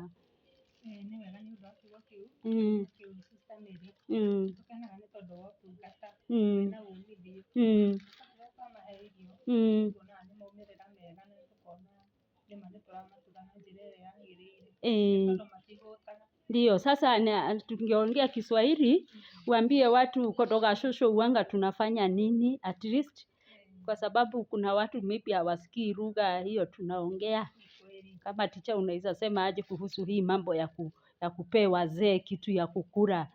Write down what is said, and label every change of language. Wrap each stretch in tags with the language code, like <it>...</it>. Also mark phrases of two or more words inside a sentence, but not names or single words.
<ki>Nĩ wega nĩ ũndũ wa kiugo kĩu Sister Mary. Tũkenaga nĩ tondũ wa ũtungata na umithio. Rĩrĩa twamahe irio, tuonaga nĩ maumĩrĩra mega na tũkona nĩma nĩ tũramatuga na njĩra ĩrĩa yagĩrĩire. Tondũ matihũtaga.</ki> <sw>Ndio, sasa tungeongea Kiswahili, uambie watu kutoka shosho huanga tunafanya nini</sw> <en>at least,</en> <sw>kwa sababu kuna watu maybe hawasikii lugha hiyo tunaongea. Kama teacher unaweza sema aje kuhusu hii mambo ya kupea wazee kitu ya kukula.</sw>